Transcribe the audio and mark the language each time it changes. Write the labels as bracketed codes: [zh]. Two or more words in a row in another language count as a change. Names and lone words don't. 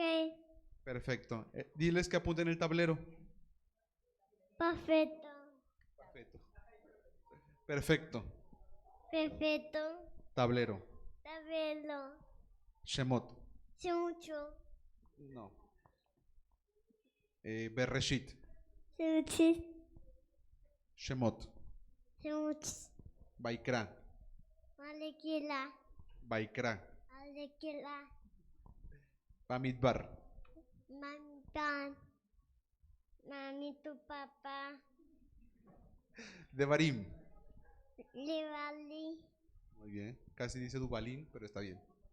[es] Perfecto. Diles que apunten el tablero. perfecto, Perfecto. Perfecto. perfecto, Tablero. tabelo, Shemot. mucho, No. Bereshit. muchis, Shemot. muchis, Baikra. Alequila, Baikra. Alequila, Bamidbar. Mampan, Mami, tu papá, Devarim. Levali, Muy bien. Casi dice Dubalín, pero está bien.